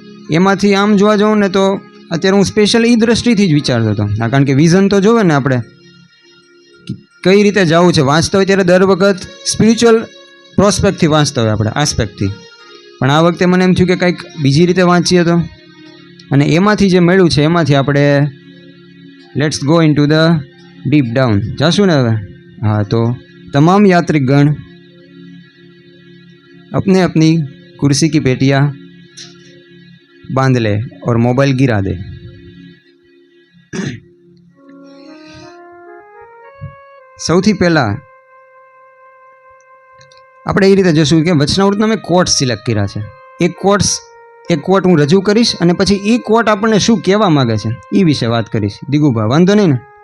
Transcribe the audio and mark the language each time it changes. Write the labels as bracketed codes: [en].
[gu] એમાંથી આમ જોવા જાઉં ને તો અત્યારે હું સ્પેશિયલ એ દ્રષ્ટિથી જ વિચારતો હતો, કારણ કે વિઝન તો જોવે ને આપણે કઈ રીતે જવું છે. વાંચતા હોય ત્યારે દર વખત સ્પિરિચ્યુઅલ પ્રોસ્પેક્ટથી વાંચતા હોય આપણે, આસ્પેક્ટથી. પણ આ વખતે મને એમ થયું કે કંઈક બીજી રીતે વાંચીએ તો, અને એમાંથી જે મળ્યું છે એમાંથી આપણે [en] let's go into the deep down [gu] જાશું ને હવે. હા, તો તમામ યાત્રિકગણ [hi] अपने अपनी कुर्सी की पेटियां बांध ले और मोबाइल गिरा दे. [gu] સૌથી પહેલાં આપણે એ રીતે જોશું કે વચનામૃતના મેં કોટ્સ સિલેક્ટ કર્યા છે. એક કોટ હું રજૂ કરીશ અને પછી એ કોટ આપણને શું કહેવા માગે છે એ વિશે વાત કરીશ. દિગુભા, વાંધો નહીં ને?